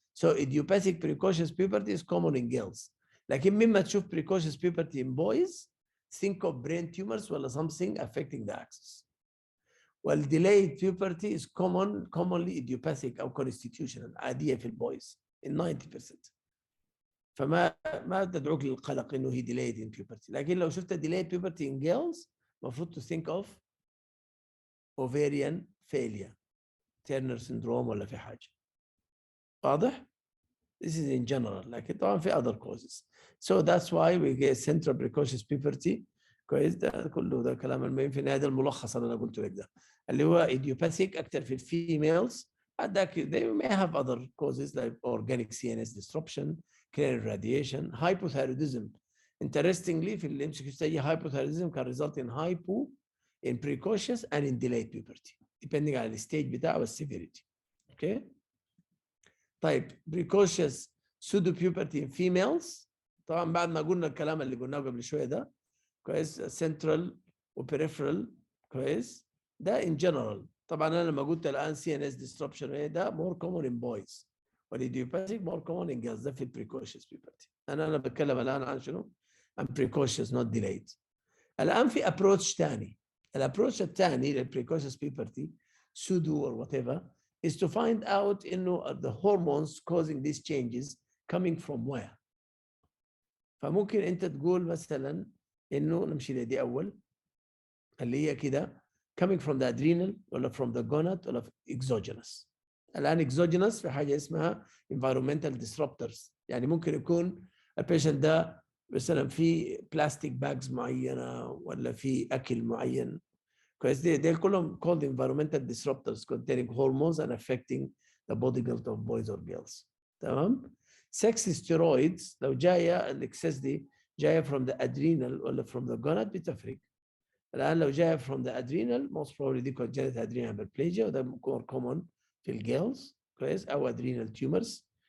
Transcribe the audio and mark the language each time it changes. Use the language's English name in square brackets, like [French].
[English] So idiopathic precocious puberty is common in girls. لكن مما تشوف precocious puberty in boys think of brain tumors ولا something affecting the axis. Well, delayed puberty is commonly idiopathic أو constitutional عادية في البويز in 90%. [Arabic] فما تدعوك للقلق إنه هي delayed in puberty. لكن لو شفت delayed puberty in girls [English] المفروض to think of ovarian failure Turner syndrome ولا في حاجة. واضح؟ This is in general لكن طبعا في other causes. So that's why we get central precocious puberty. [Arabic] كويس ده كله ده كلام المهم في النهاية. ده الملخص اللي انا قلته لك ده اللي هو idiopathic اكثر في الفيميلز. [English] They may have other causes like organic CNS disruption, cranial radiation, hypothyroidism. Interestingly في اللي MCQ study hypothyroidism can result in hypo in precocious and in delayed puberty depending على الستيج بتاعه والseverity. Okay. [Arabic] طيب precocious pseudo puberty in females طبعا بعد ما قلنا الكلام اللي قلناه قبل شويه ده كويس central وperipheral كويس ده in general. طبعا انا لما قلت الان CNS disruption ده more common in boys والidiopathic more common in girls. ده في precocious puberty. انا بتكلم الان عن شنو؟ عن precocious not delayed. الان في approach ثاني. [English] الابروتش الثاني للprecocious puberty pseudo or whatever is to find out the hormones causing these changes coming from where. [Arabic] فممكن انت تقول مثلا نمشي لدي اول اللي هي كده coming from the adrenal ولا from the gonad ولا exogenous. الان exogenous في حاجه اسمها environmental disruptors. يعني ممكن يكون البيشنت ده مثلا في بلاستيك باجز معينه ولا في اكل معين كويس. [English] دي كلهم called environmental disruptors containing hormones and affecting the body build of boys or girls. [Arabic] تمام. [English] sex steroids لو جايه الاكسس دي جايه from the adrenal ولا from the gonad بتفرق. الان لو جايه from the adrenal most probably دي congenital adrenal hyperplasia وده more common في الجيرلز كويس او adrenal tumors.